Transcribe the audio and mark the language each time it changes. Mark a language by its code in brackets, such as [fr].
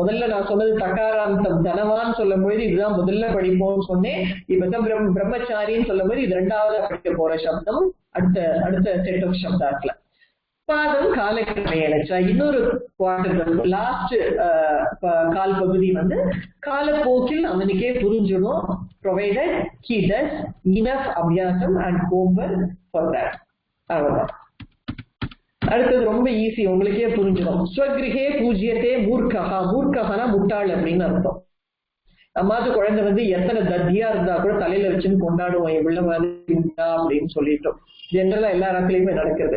[ta] முதல்ல நான் சொன்னது தகாராந்தம் தனவான்னு சொல்லும் போது இதுதான் முதல்ல படிப்போம்னு சொன்னேன். இப்ப பிரம்மச்சாரின்னு சொல்லும் போது இது 2வதா படிக்க போற சப்தம் அடுத்த செட் ஆஃப் சப்தாட்ல. [sa] பாதம் காலக்கிரமேண. [ta] இன்னொரு குவார்டர் லாஸ்ட் கால் பகுதி வந்து காலப்போக்கில் அவனுக்கே புரிஞ்சிடும். [en] Provided he does enough அபியாசம் and homework for that. [ta] அவ்வளவுதான். அடுத்தது ரொம்ப ஈஸி, உங்களுக்கே புரிஞ்சிடும். [sa] ஸ்வகிரகே பூஜ்யத்தே மூர்க்கஹா. [ta] மூர்க்கஹனா முட்டாள் அப்படின்னு அர்த்தம். அம்மாது குழந்தை வந்து எத்தனை தத்தியா இருந்தா கூட தலையில வச்சுன்னு கொண்டாடுவோம், எவ்வளவு மாதிரி அப்படின்னு சொல்லிட்டோம். ஜெனரலா எல்லா இடத்துலயுமே நடக்கிறது.